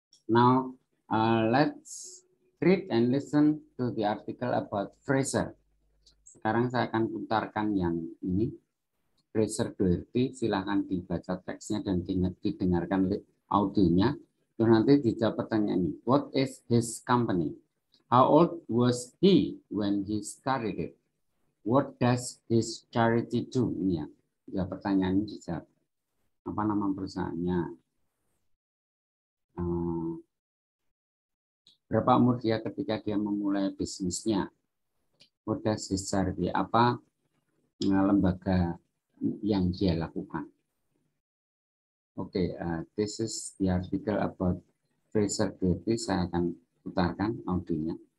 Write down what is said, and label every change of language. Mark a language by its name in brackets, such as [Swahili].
[English] Now let's read and listen to the article about Fraser. [Indonesian] Sekarang saya akan putarkan yang ini. Fraser Doherty, silahkan dibaca teksnya dan didengarkan audionya. Dan nanti dijawab pertanyaan ini. [English] What is his company? How old was he when he started it? What does his charity do? [Indonesian] Ini ya, pertanyaan ini dijawab. Apa nama perusahaannya? Berapa umur dia ketika dia memulai bisnisnya? [English] What does his charity? [Indonesian] Apa lembaga yang dia lakukan? [English] Oke, this is the article about Fraser Doherty. [Indonesian] Saya akan putarkan audionya.